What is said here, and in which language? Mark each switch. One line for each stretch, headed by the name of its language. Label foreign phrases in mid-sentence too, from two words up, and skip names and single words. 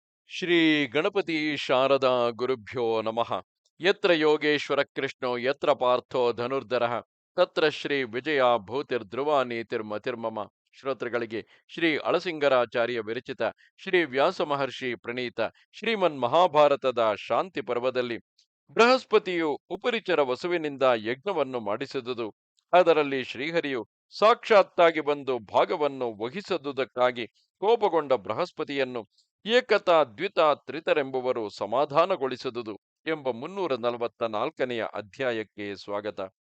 Sanskrit: ಶ್ರೀ ಗಣಪತಿ ಶಾರದಾ ಗುರುಭ್ಯೋ ನಮಃ. ಯತ್ರ ಯೋಗೇಶ್ವರ ಕೃಷ್ಣೋ ಯತ್ರ ಪಾರ್ಥೋ ಧನುರ್ಧರಃ ತತ್ರ ಶ್ರೀ ವಿಜಯ ಭೂತಿರ್ಧ್ರುವ ನೀತಿರ್ಮತಿರ್ಮಮ.
Kannada: ಶ್ರೋತೃಗಳಿಗೆ ಶ್ರೀ ಅಳಸಿಂಗರಾಚಾರ್ಯ ವಿರಚಿತ ಶ್ರೀ ವ್ಯಾಸ ಮಹರ್ಷಿ ಪ್ರಣೀತ ಶ್ರೀಮನ್ ಮಹಾಭಾರತದ ಶಾಂತಿ ಪರ್ವದಲ್ಲಿ ಬೃಹಸ್ಪತಿಯು ಉಪರಿಚರ ವಸುವಿನಿಂದ ಯಜ್ಞವನ್ನು ಮಾಡಿಸಿದುದು. ಅದರಲ್ಲಿ ಶ್ರೀಹರಿಯು ಸಾಕ್ಷಾತ್ತಾಗಿ ಬಂದು ಭಾಗವನ್ನು ವಹಿಸದುದಕ್ಕಾಗಿ ಕೋಪಗೊಂಡ ಬೃಹಸ್ಪತಿಯನ್ನು ಏಕತಾ ದ್ವಿತ ತ್ರಿತರೆಂಬುವರು ಸಮಾಧಾನಗೊಳಿಸಿದುದು ಎಂಬ 344ನೆಯ ಅಧ್ಯಾಯಕ್ಕೆ ಸ್ವಾಗತ.